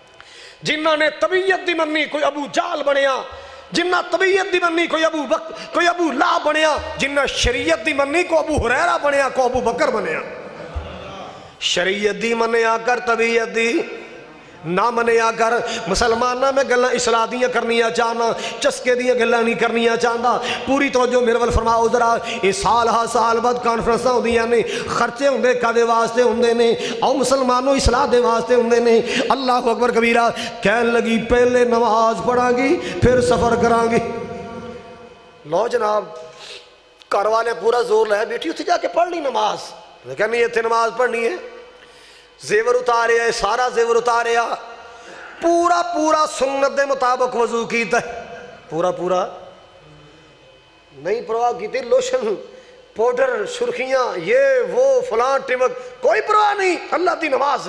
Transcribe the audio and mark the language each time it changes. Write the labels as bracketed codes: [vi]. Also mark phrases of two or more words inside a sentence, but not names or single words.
[pa] جنہاں نے طبیعت دی منی، کوئی ابو جال بنیا، جنہ طبیعت دی منی کوئی ابو لا بنیا، جنہ شریعت دی منی کو ابو ہریرہ بنیا، کو ابو بکر بنیا۔ شریعت دی منیا کر، طبیعت دی نہ منیا کر۔ مسلمانہ میں گلہ اصلاح دیاں کرنیاں چاہنا، چسکے دیاں گلہ نہیں کرنیاں چاہنا۔ پوری توجہ میرے ول فرماؤ ذرا، یہ سال ہا سال بعد کانفرنساں ہوندیاں نے، خرچے ہوندے کدے واسطے ہوندے نے، او مسلمانوں اصلاح دے واسطے ہوندے نے۔ اللہ اکبر کبیرہ کہن لگی پہلے نماز پڑھاں گی پھر سفر کراں گی۔ لو جناب گھر والے پورا زور لے بیٹھی اتھے جا کے پڑھ لی نماز، لیکن نہیں اتھے نماز پڑھنی ہے، زیور اتارے ہے، سارا زیور اتارے پورا سنت دے مطابق وضو کیتا ہے، پورا نہیں پرواہ کیتی، لوشن پوڈر سرخیاں یہ وہ فلان ٹمک کوئی پرواہ نہیں، اللہ دی نماز ہے۔